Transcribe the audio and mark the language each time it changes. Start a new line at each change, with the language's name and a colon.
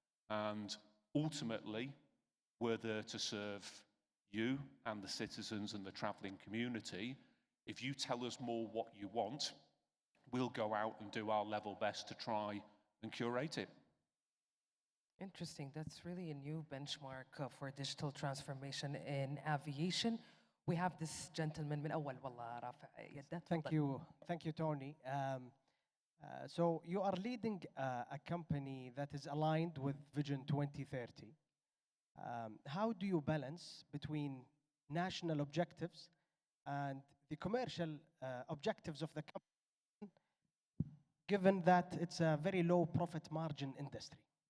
English: And ultimately, we're there to serve you and the citizens and the traveling community. If you tell us more what you want, we'll go out and do our level best to try and curate it. Interesting. That's really a new benchmark for digital transformation in aviation. We have this gentleman
Arabic: من أول والله رافع يده.
English: Thank you, Tony. So you are leading a company that is aligned with Vision 2030. How do you balance between national objectives and the commercial objectives of the company, given that it's a very low profit margin industry?